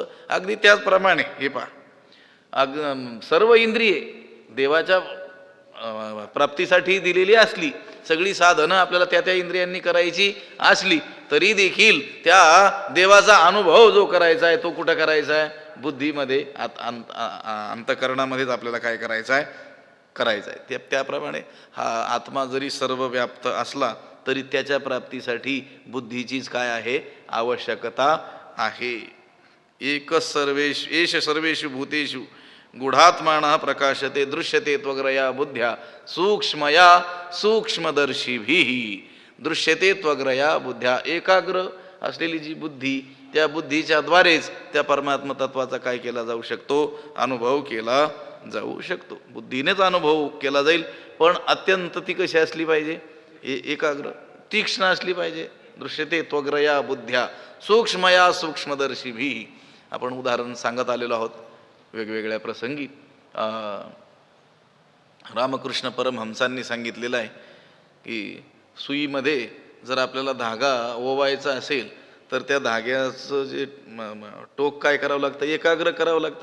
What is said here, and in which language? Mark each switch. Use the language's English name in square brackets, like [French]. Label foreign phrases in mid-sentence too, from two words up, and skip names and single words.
[Marathi] अगदी त्याचप्रमाणे हे पहा, सर्व इंद्रिये देवाच्या प्राप्तीसाठी दिलेली असली, सगळी साधनं आपल्याला त्या इंद्रियांनी करायची असली, तरी देखील त्या देवाचा अनुभव जो करायचा आहे तो कुठं करायचा आहे, बुद्धीमध्ये, अंतःकरणामध्येच आपल्याला काय करायचं आहे. त्याप्रमाणे हा आत्मा जरी सर्व व्याप्त असला तरी त्याच्या प्राप्तीसाठी बुद्धीचीच काय आहे, आवश्यकता आहे. [Sanskrit] एकच एष सर्वेषु भूतेषु गूढात्मानः प्रकाशते दृश्यते त्वग्रया बुद्ध्या सूक्ष्मया सूक्ष्मदर्शिभिः. दृश्यते त्वग्रया बुद्ध्या, [Marathi] एकाग्र असलेली जी बुद्धी, त्या बुद्धीच्या द्वारेच त्या परमात्म तत्वाचा काय केला जाऊ शकतो, अनुभव केला जाऊ शकतो. बुद्धीनेच अनुभव केला जाईल, पण अत्यंत ती कशी असली पाहिजे, एकाग्र तीक्ष्ण असली पाहिजे. [Sanskrit] दृश्यते त्वग्रया बुद्ध्या सूक्ष्मया सूक्ष्मदर्शिभिः. [Marathi] आपण उदाहरण सांगत आलेलो आहोत वेगवेगळ्या प्रसंगी. रामकृष्ण परमहंसांनी सांगितलेलं आहे की सुईमध्ये जर आपल्याला धागा ओवायचा असेल तर त्या धाग्याचं जे टोक काय करावं लागतं, एकाग्र करावं लागतं.